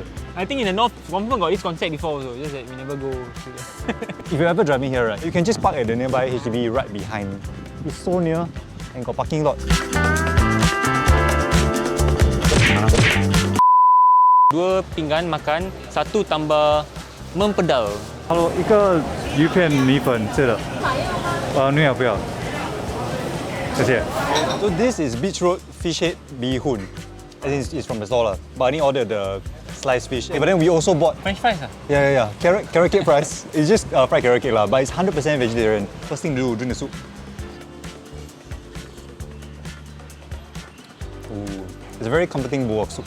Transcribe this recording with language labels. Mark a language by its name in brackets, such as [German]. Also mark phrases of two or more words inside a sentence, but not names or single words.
[English] I think in the north, Whampoa got this concept before also, just that we never go to there. If you're ever driving here, right, you can just park at the nearby HDB right behind. It's so near and got parking lot. [Malay] 2 pinggan makan, 1 tambah mempedal. [Chinese] Hello, 一个鱼片米粉吃的。你要不要？ [English] 谢谢。So this is Beach Road Fish Head Bee Hoon. I think it's from the stall, but I only ordered the sliced fish. But then we also bought French fries Yeah. Carrot cake fries. It's just fried carrot cake but it's 100% vegetarian. First thing to do, drink the soup. Ooh, it's a very comforting bowl of soup.